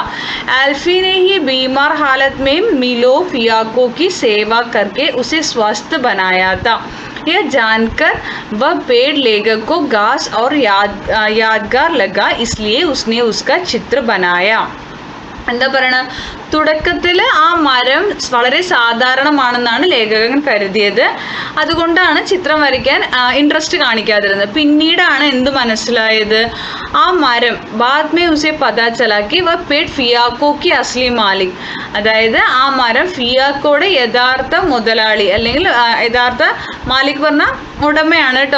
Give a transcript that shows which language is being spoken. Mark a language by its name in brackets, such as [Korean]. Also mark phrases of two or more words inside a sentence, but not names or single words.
[Hindi] एल्फी ने ही बीमार हालत में मिलो फियाको की सेवा करके उसे स्वस्थ बनाया था. यह जानकर वह पेड़ लेखक को घास और यादगार लगा, इसलिए उसने उसका चित्र बनाया. [Malayalam] എന്താ പറയണ, തുടക്കത്തിൽ ആ മരം വളരെ സാധാരണമാണെന്നാണ് ലേഖകൻ കരുതിയത്, അതുകൊണ്ടാണ് ചിത്രം വരയ്ക്കാൻ ഇൻട്രസ്റ്റ് കാണിക്കാതിരുന്നത്. പിന്നീടാണ് എന്ത് മനസ്സിലായത്, ആ മരം [Hindi] बादमे उसे पता चलाकि वह पेड़ फियाको की असली मालिक, [Malayalam] അതായത് ആ മരം ഫിയാക്കോയുടെ യഥാർത്ഥ മുതലാളി അല്ലെങ്കിൽ യഥാർത്ഥ മാലിക് പറഞ്ഞ ഉടമയാണ് കേട്ടോ.